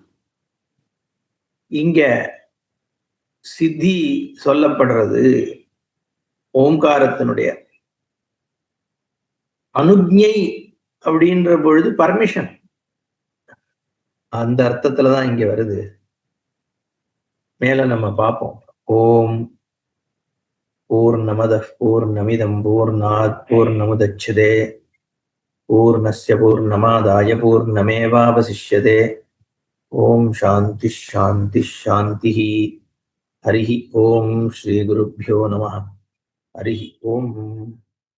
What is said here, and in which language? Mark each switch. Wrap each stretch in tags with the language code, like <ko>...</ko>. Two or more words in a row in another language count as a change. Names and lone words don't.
<ta>இங்க சித்தி சொல்லப்படுறது ஓம்காரத்தினுடைய அனுஜ்ஞை அப்படின்ற பொழுது பர்மிஷன், அந்த அர்த்தத்துலதான் இங்க வருது. மேல நம்ம பார்ப்போம்.</ta> <sa>ॐ पूर्णमदः पूर्णमिदं पूर्णात् पूर्णमुदच्यते पूर्णस्य पूर्णमादाय पूर्णमेवावशिष्यते. ॐ शान्तिः शान्तिः शान्तिः. हरिः ॐ। श्री गुरुभ्यो नमः. हरिः ॐ.</sa>